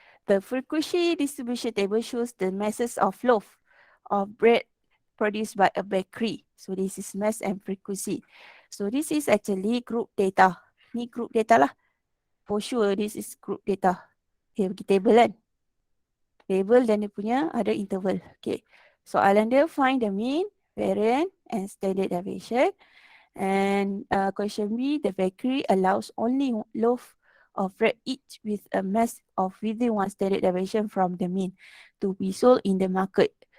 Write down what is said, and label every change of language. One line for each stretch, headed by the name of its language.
English: The frequency distribution table shows the masses of loaf of bread produced by a bakery. So this is mass and frequency. So this is actually group data. Ni group data lah. For sure this is group data.
Malay: Okay, bagi table kan. Table dan dia punya ada interval.
English: Okay. Soalan dia find the mean, variance and standard deviation. And question B, the bakery allows only loaf of bread each with a mass of within 1 standard deviation from the mean to be sold in the market.